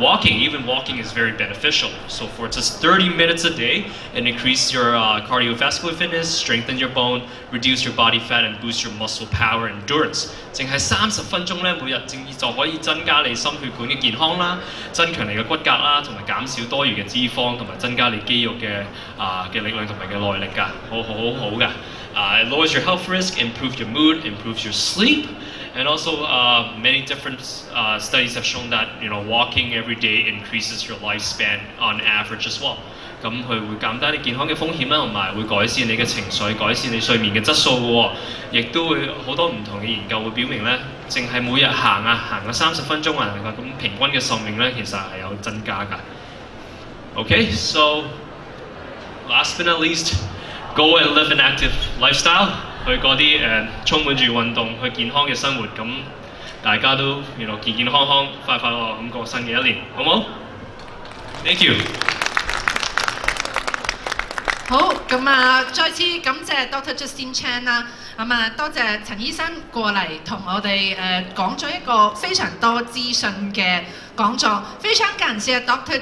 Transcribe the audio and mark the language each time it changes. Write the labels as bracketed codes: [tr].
[en] Even walking is very beneficial. So for just 30 minutes a day, it increases your cardiovascular fitness, strengthen your bone, reduce your body fat, and boost your muscle power and endurance. [yue] 淨係30分鐘咧，每日就可以增加你心血管嘅健康啦，增強你嘅骨骼啦，同埋減少多餘嘅脂肪，同埋增加你肌肉嘅力量同埋嘅耐力㗎，好㗎。 [en] It lowers your health risk, improves your mood, improves your sleep. And also, many different studies have shown that walking every day increases your lifespan on average as well. [yue] 咁佢會減低你健康嘅風險啦，同埋會改善你嘅情緒，改善你睡眠嘅質素嘅喎。亦都會好多唔同嘅研究會表明咧，淨係每日行個30分鐘啊，咁平均嘅壽命咧其實係有增加㗎。 [en] Okay, so last but not least, go and live an active lifestyle. [yue] 去嗰啲充滿住運動、去健康嘅生活，咁大家都健健康康、快快樂樂咁過新嘅一年，好冇 ？ [en] Thank you。 [yue] 好，咁再次感謝 Dr. Justin Chan 啦，多謝陳醫生過嚟同我哋講咗一個非常多資訊嘅講座，非常感謝 Dr.